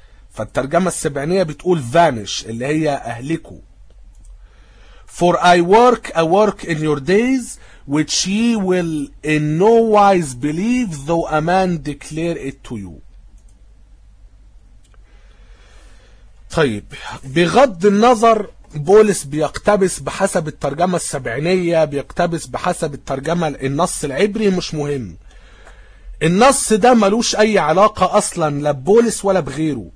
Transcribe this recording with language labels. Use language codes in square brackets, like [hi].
[ar] فالترجمة السبعينية بتقول vanish اللي هي أهلكوا. [en] For I work a work in your days which ye will in no wise believe though a man declare it to you. [ar] طيب بغض النظر بولس بيقتبس بحسب الترجمة السبعينية بيقتبس بحسب الترجمة النص العبري مش مهم. النص ده ملوش أي علاقة أصلا لا بولس ولا بغيره.